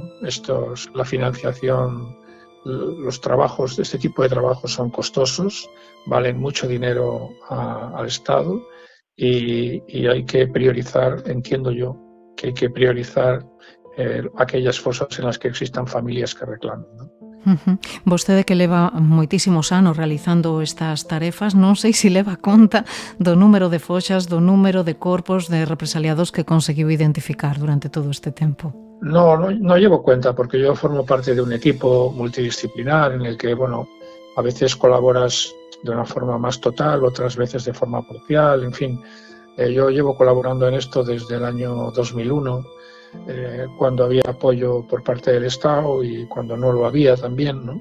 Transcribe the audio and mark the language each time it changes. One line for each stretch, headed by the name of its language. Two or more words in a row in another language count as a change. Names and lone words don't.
Spanish: La financiación, los trabajos de este tipo de trabajos son costosos, valen mucho dinero al Estado. Y hay que priorizar, entiendo yo, que hay que priorizar aquellas fosas en las que existan familias que reclamen, ¿no?
Galician: Vostede que leva moitísimos anos realizando estas tarefas, non sei se leva conta do número de foxas, do número de corpos de represaliados que conseguiu identificar durante todo este tempo.
Spanish: No llevo cuenta porque yo formo parte de un equipo multidisciplinar en el que, bueno, a veces colaboras de una forma más total, otras veces de forma parcial, en fin. Yo llevo colaborando en esto desde el año 2001, cuando había apoyo por parte del Estado y cuando no lo había también, ¿no?